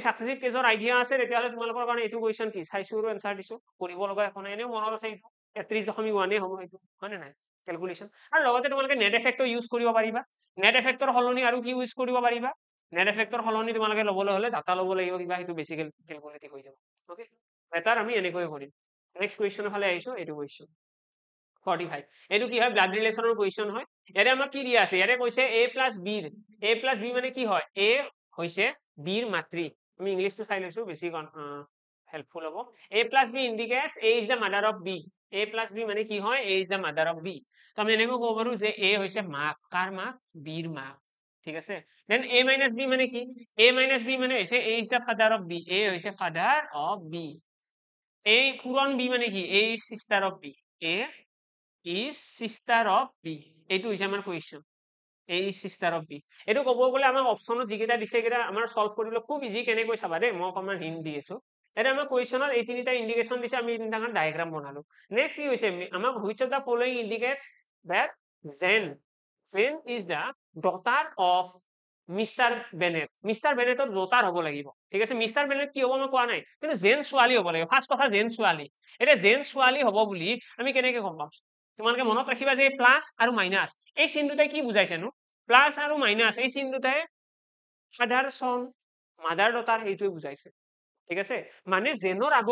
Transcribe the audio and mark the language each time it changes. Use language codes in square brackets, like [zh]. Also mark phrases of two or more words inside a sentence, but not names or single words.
[as] সাকসেসিভ কেসৰ আইডিয়া আছে তেতিয়াহলে তোমালোকৰ কাৰণে এইটো কোৱেশ্চন কি চাইছো আৰু आंसर দিছো কৰিব লগা একো নাই এনেও মনত আছে এইটো 33.1 হ'ব এইটো হয় নে নাই ক্যালকুলেশন আৰু লগতে তোমালোকে [en] net effect [as] ইউজ কৰিব পাৰিবা [en] net effect [as] সলনি আৰু কি ইউজ কৰিব পাৰিবা [en] net effect [as] সলনি তোমালোকে ল'বলৈ হ'লে ডাটা ল'ব লাগিব কিবা সেইটো বেছি ক্যালকুলেটিভ হৈ যাব [en] okay better [as] আমি এনেকৈ কৰিম [en] next question [as] ফালে আহিছো এইটো কুৱেশ্যন 45 এইটো কি হয় [en] blood relation question [as] হয় ইয়াতে আমাক কি দিয়া আছে ইয়াতে কৈছে a b মানে কি হয় a হৈছে b ৰ মাতৃ আমি ইংলিশটো চাই লৈছো বেছি হেল্পফুল হ'ব [en] a plus b indicates a is the mother of b a plus b [as] মানে কি হয় [en] a is the mother of b [as] তো আমি এনেকৈ ক'ব পাৰো যে a হৈছে মাক কাৰ মাক b ৰ মাক ঠিক আছে [en] দেন a minus b [as] মানে কি [en] a minus b [as] মানে হৈছে [en] a is the father of b a হৈছে father of b a [as] পূৰণ b মানে কি [en] a is sister of b a is sister of b [as] এইটো হৈছে আমাৰ কুৱেশ্যন [en] a is sister of b [as] এইটো ক'ব গ'লে আমাৰ অপচনত যিকেইটা দিছে সেইকেইটা আমাৰ সলভ কৰিবলৈ খুব ইজি কেনেকৈ চাবা দেই মই অকণমান হিন্ট দি আছো এটা আমাৰ কুৱেশ্যনত এই তিনিটা ইন্ডিকেশন দিছে আমি এই তিনিটা ডায়াগ্ৰাম বনালো নেক্সট কি হৈছে আমাক [en] which of the following indicates that Jane is the daughter of [as] মিষ্টাৰ বেনেটৰ daughter হ'ব লাগিব ঠিক আছে মিষ্টাৰ বেনেট কি হ'ব মই কোৱা নাই কিন্তু জেন ছোৱালী হ'ব লাগিব ফাৰ্ষ্ট কথা জেন ছোৱালী এটা জেন ছোৱালী হ'ব বুলি আমি কেনেকৈ গম পাম তোমালোকে মনত ৰাখিবা যে প্লাস আৰু মাইনাস এই চিন দুটাই কি বুজাইছেনো প্লাস আৰু মাইনাস এই চিন দুটাই [en] father son mother daughter [as] এইটোৱে বুজাইছে ঠিক আছে মানে জেনৰ